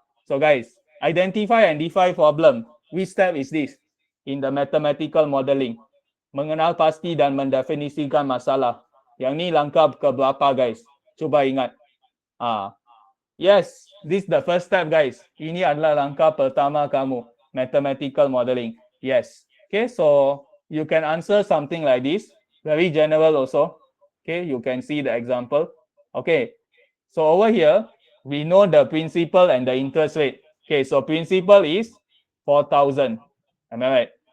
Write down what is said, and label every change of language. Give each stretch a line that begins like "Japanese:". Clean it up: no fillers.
English: So guys, identify and define problem. Which step is this in the mathematical modeling?
Malay: Mengenal pasti dan mendefinisikan masalah. Yang ni langkah keberapa, guys? Cuba ingat.
English: Yes, this is the first step, guys.
Malay: Ini adalah langkah pertama kamu, mathematical modeling.
English: Yes. Okay, so you can answer something like this, very general also. Okay, you can see the example. Okay, so over here, we know the principal and the interest rate. Okay, so principal is 4,000. Am I right?